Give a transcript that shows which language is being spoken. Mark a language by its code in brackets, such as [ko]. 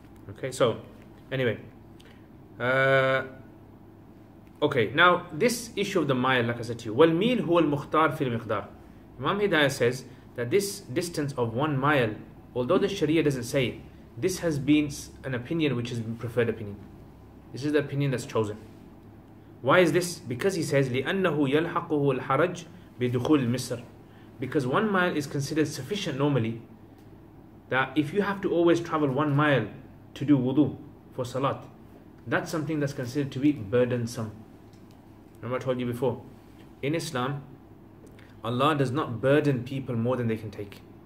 [en] Okay, so anyway, okay, now this issue of the mile, like I said to you, [ar] wal-mil huwa al-mukhtar fil miqdar. [en] Imam Hidayah says that this distance of 1 mile, although the Sharia doesn't say it, this has been an opinion which is preferred opinion. This is the opinion that's chosen. Why is this? Because he says [ar] لأنه يلحقه الحرج بدخول مصر. [en] Because 1 mile is considered sufficient normally, that if you have to always travel 1 mile to do wudu for salat, that's something that's considered to be burdensome. Remember I told you before, in Islam, Allah does not burden people more than they can take.